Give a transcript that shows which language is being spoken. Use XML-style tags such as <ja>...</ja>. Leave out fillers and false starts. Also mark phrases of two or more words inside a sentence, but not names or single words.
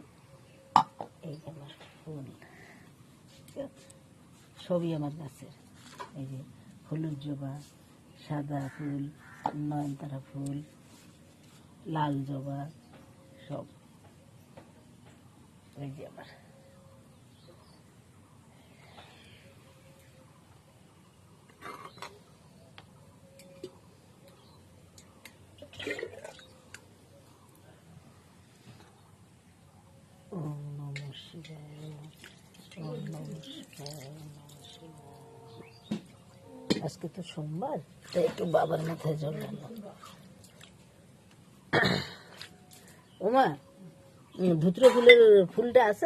<bn>এই যে আমার ফুল, সবই আমার গাছের। এই যে হলুদ জবা, সাদা ফুল, নয়নতারা ফুল, লাল জবা, সব এই যে আমার।</bn> <sa>ওম নমঃ শিবায়, ওম নমঃ শিবায়, ওম নমঃ শিবায়।</sa> <bn>আজকে তো সোমবার, তাই একটু বাবার মাথায় জল ঢাললাম। ওমা, ধুতরো ফুলের ফুলটা আছে?</bn>